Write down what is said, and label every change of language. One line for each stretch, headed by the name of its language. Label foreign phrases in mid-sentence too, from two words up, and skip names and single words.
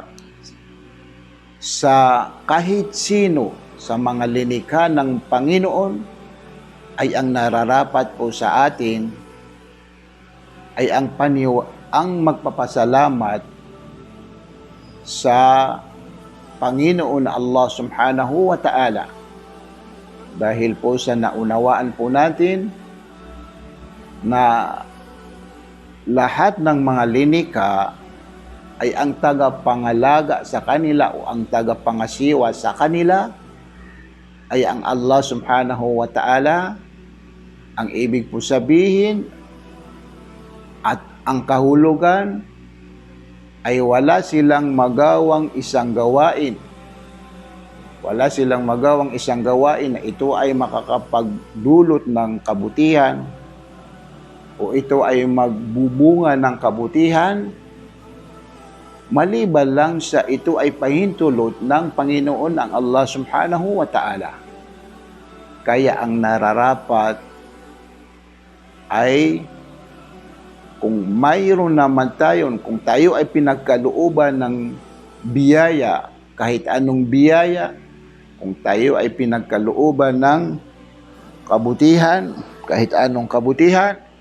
Filipino: sa kahit sino sa mga linikha ng Panginoon, ay ang nararapat po sa atin ay ang magpapasalamat sa Panginoon Allah
Arabic: سبحانه وتعالى.
Filipino: Dahil po sa naunawaan po natin na lahat ng mga linikha ay ang tagapangalaga sa kanila o ang tagapangasiwa sa kanila ay ang Allah
Arabic: سبحانه وتعالى.
Filipino: Ang ibig po sabihin at ang kahulugan ay wala silang magawang isang gawain. Wala silang magawang isang gawain na ito ay makakapagdulot ng kabutihan o ito ay magbubunga ng kabutihan maliban lang sa ito ay pahintulot ng Panginoon ang Allah
Arabic: سبحانه وتعالى.
Filipino: Kaya ang nararapat ay kung mayroon naman tayo, kung tayo ay pinagkalooban ng biyaya, kahit anong biyaya, kung tayo ay pinagkalooban ng kabutihan, kahit anong kabutihan,